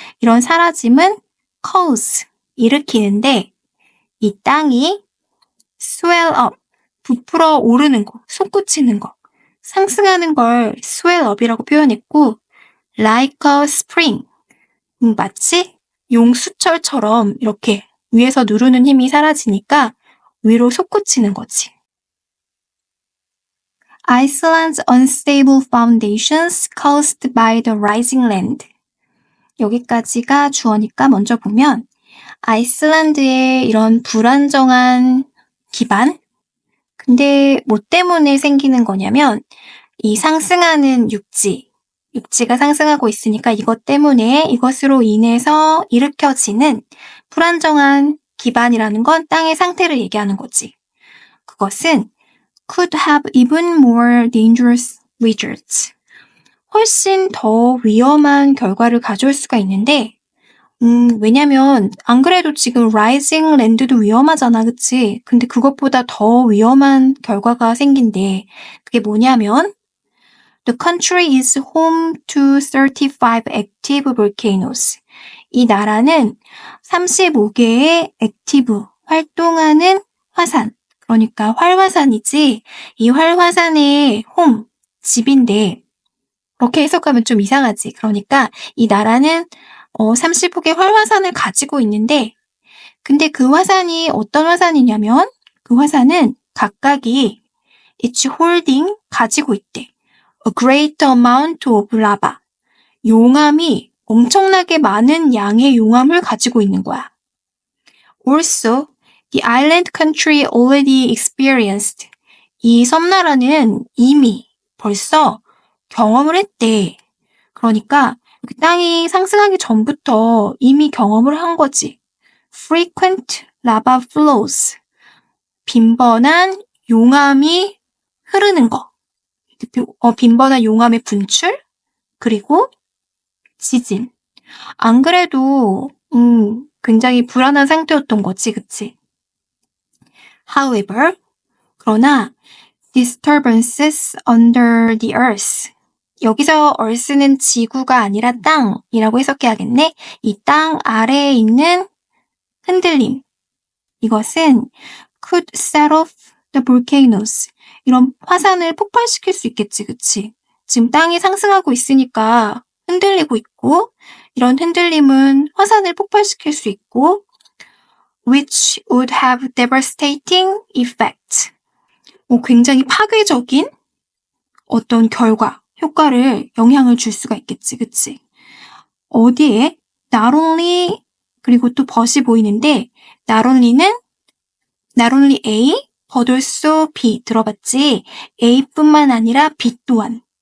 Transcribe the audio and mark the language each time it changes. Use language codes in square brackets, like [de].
[ko] 이런 사라짐은 cause, 일으키는데 이 땅이 [en] swell up, [ko] 부풀어 오르는 거, 솟구치는 거, 상승하는 걸 swell up이라고 표현했고 [en] like a spring, [ko] 마치 용수철처럼 이렇게 위에서 누르는 힘이 사라지니까 위로 솟구치는 거지. [en] Iceland's unstable foundations caused by the rising land. [ko] 여기까지가 주어니까 먼저 보면 아이슬란드의 이런 불안정한 기반? 근데 뭐 때문에 생기는 거냐면 이 상승하는 육지가 상승하고 있으니까 이것 때문에 이것으로 인해서 일으켜지는 불안정한 기반이라는 건 땅의 상태를 얘기하는 거지. 그것은 [en] could have even more dangerous results. [ko] 훨씬 더 위험한 결과를 가져올 수가 있는데, 왜냐면 안 그래도 지금 [en] rising land [ko] 도 위험하잖아, 그치? 근데 그것보다 더 위험한 결과가 생긴대. 그게 뭐냐면 [en] The country is home to 35 active volcanoes. [ko] 이 나라는 35개의 active, 활동하는 화산, 그러니까 활화산이지, 이 활화산의 home, 집인데, 그렇게 해석하면 좀 이상하지. 그러니까 이 나라는 35개 활화산을 가지고 있는데, 근데 그 화산이 어떤 화산이냐면, 그 화산은 각각이 [en] each holding, [ko] 가지고 있대. [en] A great amount of lava. [ko] 용암이 엄청나게 많은 양의 용암을 가지고 있는 거야. [en] Also, the island country already experienced. [ko] 이 섬나라는 이미 벌써 경험을 했대. 그러니까 땅이 상승하기 전부터 이미 경험을 한 거지. [en] Frequent lava flows. [ko] 빈번한 용암이 흐르는 거. 빈번한 용암의 분출, 그리고 지진. 안 그래도 굉장히 불안한 상태였던 거지, 그치? [en] However, [ko] 그러나 [en] disturbances under the earth. [ko] 여기서 earth는 지구가 아니라 땅이라고 해석해야겠네. 이 땅 아래에 있는 흔들림. 이것은 [en] could set off the volcanoes. [ko] 이런 화산을 폭발시킬 수 있겠지, 그치? 지금 땅이 상승하고 있으니까 흔들리고 있고, 이런 흔들림은 화산을 폭발시킬 수 있고, [en] which would have devastating effect. [ko] 굉장히 파괴적인 어떤 결과, 효과를, 영향을 줄 수가 있겠지, 그치? 어디에? not only, 그리고 또 벗이 보이는데, [en] not only A, but also B. [ko] 들어봤지? A뿐만 아니라 B 또한.